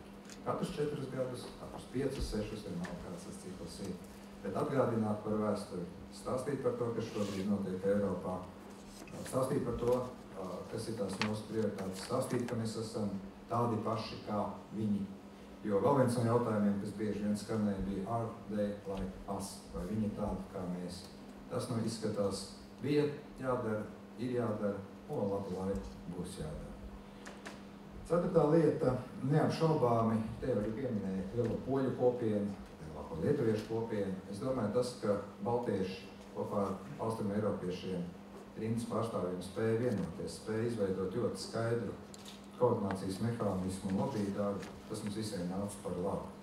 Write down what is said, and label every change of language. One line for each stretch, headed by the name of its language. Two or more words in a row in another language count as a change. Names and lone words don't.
Latvian: Katrus 4 gadus, katrus 5, 6, vienalga kāds tas cikls ir. Bet atgādināt par vēsturi, stāstīt par to, kas šobrīd notiek Eiropā, stāstīt par to, kas ir tās mūsu prioritātes, stāstīt, ka mēs esam tādi paši kā viņi. Jo vēl viens no jautājumiem, kas bieži vien skanēja, bija
English: are they like us,
Latvian: vai viņi ir tādi kā mēs. Tas izskatās, bija jādara, ir jādara, un labu laiku būs jādara. Ceturtā lieta, neapšaubāmi, te jau arī pieminēja lielo poļu kopienu, lielāko lietuviešu kopienu. Es domāju, tas, ka baltieši kopā ar austrumu eiropiešiem rindas pārstāvjiem spēja vienoties, spēja izveidot ļoti skaidru koordinācijas mehānismu un lobby darbu, tas mums visiem nāca par labu.